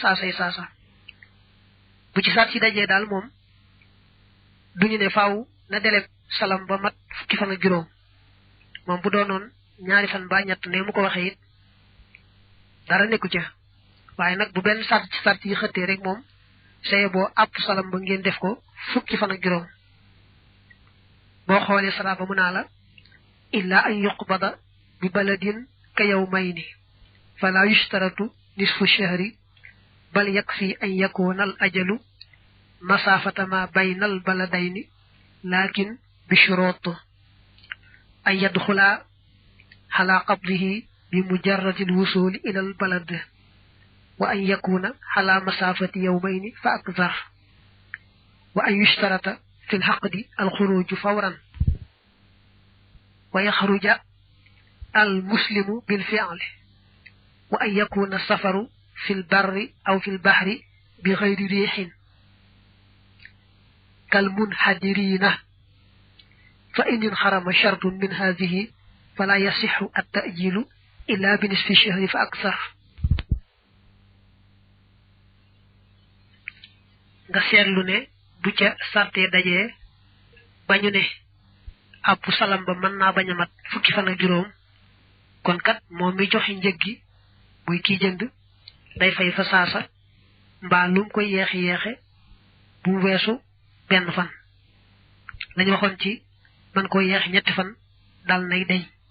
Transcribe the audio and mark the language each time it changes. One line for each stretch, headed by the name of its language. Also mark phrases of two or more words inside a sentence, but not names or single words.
Wolof: saasay saasa bu ci sart ci dajee daal moom duñu ne faaw na deleb salam ba mat fukki fan ak juróom moom bu doonoon ñaari fan ba ñett ne mu ko waxee it dara nekku ca waaye nag bu benn sart ci sart yi xëttee rek moom saye boo àpp salam ba ngeen def ko fukki fan ak juróom boo xoolee sara ba mu naa la illa
Arabic: أن يقبض ببلد كيومين فلا يشترط نصف شهر بل يكفي أن يكون الأجل مسافة ما بين البلدين لكن بشرط أن يدخل على قبضه بمجرد الوصول إلى البلد وأن يكون على مسافة يومين فأكثر وأن يشترط في الحقد الخروج فورا ويخرج المسلم بالفعل وأن يكون السفر في البر أو في البحر بغير ريح كالمنحدرين فإن انحرم شرط من هذه فلا يصح التأجيل إلا بنصف الشهر فأكثر
Wolof: bu ca sarté dajé bañu né ab salam ba man na baña mat fukki fan ak juroom kon kat mom mi joxe njëggi muy ki jënd day fay fa saasa mba lum ko yexé bu wessu benn fan lañ waxon ci man ko yex ñetti fan dal nay day